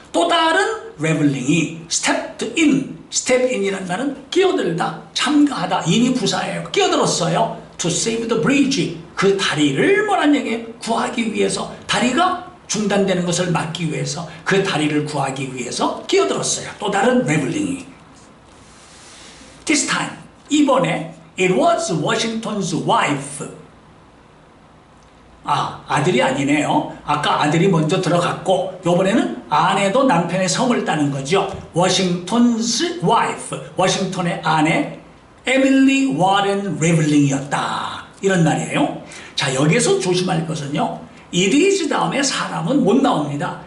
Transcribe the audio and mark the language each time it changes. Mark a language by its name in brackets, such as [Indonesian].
[Korean] 또 다른 reveling이 [English] stepped in, [Korean] step in이라는 말은 끼어들다, 참가하다, 인이 부사예요. 끼어들었어요. [English] to save the bridge, [Korean] 그 다리를 뭐란 얘기예요? 구하기 위해서, 다리가 중단되는 것을 막기 위해서, 그 다리를 구하기 위해서 끼어들었어요. 또 다른 reveling이. [English] This time, [Korean] 이번에 [English] it was Washington's wife. [Korean] 아들이 아니네요. 아까 아들이 먼저 들어갔고 이번에는 아내도 남편의 성을 따는 거죠. Washington's wife, 워싱턴의 아내 에밀리 워렌 레블링이었다, 이런 말이에요. 자, 여기서 조심할 것은요, it is 다음에 사람은 못 나옵니다.